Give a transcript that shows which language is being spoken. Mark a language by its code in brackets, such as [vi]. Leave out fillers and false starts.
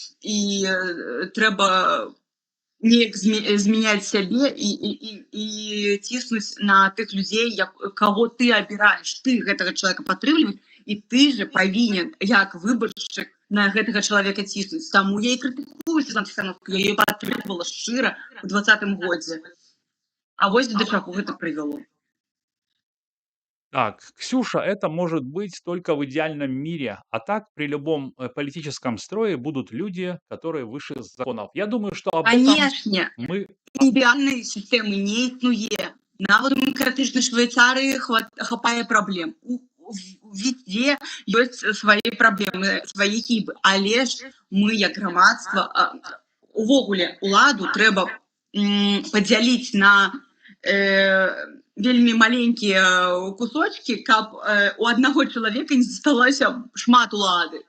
[be] І трэба неяк змяняць сябе і ціснуць на тых людзей, каго ты абіраеш. Ты гэтага чалавека падтрымліваць, і ты же павінен, як выбаршчык, на гэтага чалавека ціснуць. Таму я і крытыкую Святлану Ціхановскую, я яе падтрымлівала шчыра ў 2020 годзе. А вось да чаго гэта прывяло. [ru] Так, Ксюша, это может быть только в идеальном мире, а так при любом политическом строе будут люди, которые выше законов. Я думаю, что об этом [be] Канешне, мы... ідэальнай сістэмы не існуе. Нават у дэмакратычнай Швейцарыі хапае праблем. Везде ёсць свае праблемы, свае хібы. Але ж мы, як грамадства, увогуле уладу трэба падзяліць на вельмі маленькія кусочки, каб у аднаго чалавека не засталося шмат улады.